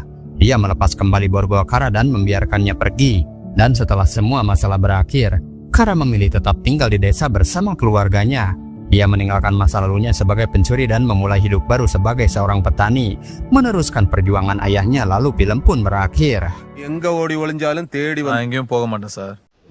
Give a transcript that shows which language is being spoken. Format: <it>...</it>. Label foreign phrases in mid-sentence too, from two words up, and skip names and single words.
<id>Dia melepas kembali borgol Kara dan membiarkannya pergi. Dan setelah semua masalah berakhir, Kara memilih tetap tinggal di desa bersama keluarganya. Dia meninggalkan masa lalunya sebagai pencuri dan memulai hidup baru sebagai seorang petani, meneruskan perjuangan ayahnya. Lalu film pun berakhir.</id> <ta>எங்க ஓடி ஒளிஞ்சாலும் தேடி நான் எங்கேயும் போக மாட்டேன் சார்.</ta>